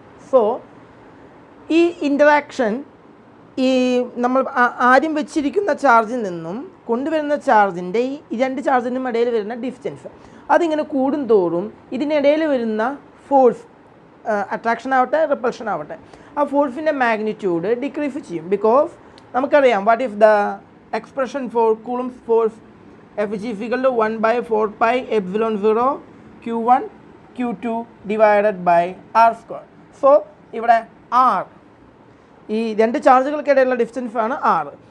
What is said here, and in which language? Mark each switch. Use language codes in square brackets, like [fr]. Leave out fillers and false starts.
[ml] So ഈ interaction ഈ നമ്മൾ ആദ്യം വെച്ചിരിക്കുന്ന ചാർജിൽ നിന്നും കൊണ്ടുവരുന്ന ചാർജിൻ്റെ ഈ രണ്ട് ചാർജിനും ഇടയിൽ വരുന്ന ഡിസ്റ്റൻസ് അതിങ്ങനെ കൂടും തോറും ഇതിനിടയിൽ വരുന്ന ഫോഴ്സ്, അട്രാക്ഷൻ ആവട്ടെ റിപ്പൾഷൻ ആവട്ടെ, ആ ഫോഴ്സിൻ്റെ മാഗ്നിറ്റ്യൂഡ് ഡിക്രീസ് ചെയ്യും. [en] Because നമുക്കറിയാം what if the expression for Coulomb's force F is equal to 1 by 4 pi epsilon 0 Q1 Q2 divided by R square. [ml] So ഇവിടെ R ഈ രണ്ട് ചാർജുകൾക്കിടയിലുള്ള ഡിസ്റ്റൻസ് ആണ് R.